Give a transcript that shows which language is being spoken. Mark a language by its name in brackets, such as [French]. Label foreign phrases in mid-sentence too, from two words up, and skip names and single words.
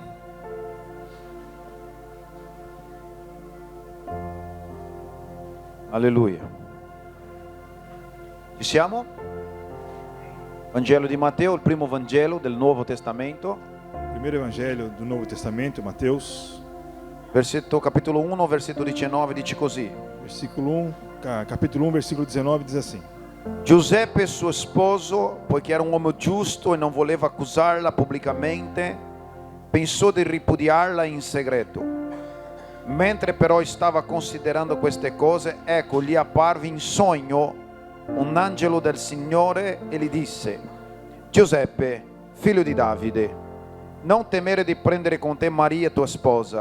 [Italian] Alleluia. Ci siamo? Vangelo di Matteo, il primo Vangelo del Nuovo Testamento, [Portuguese] Primeiro Evangelho do Novo Testamento, Mateus, [Italian] capitolo 1, versetto 19, dice così. [Portuguese] versículo 1, capítulo 1, versículo 19 diz assim: [Italian] Giuseppe, suo sposo, poiché era un uomo giusto e non voleva accusarla pubblicamente, pensò di ripudiarla in segreto. Mentre però stava considerando queste cose, ecco, gli apparve in sogno un angelo del Signore e gli disse: Giuseppe, figlio di Davide, non temere di prendere con te Maria tua sposa.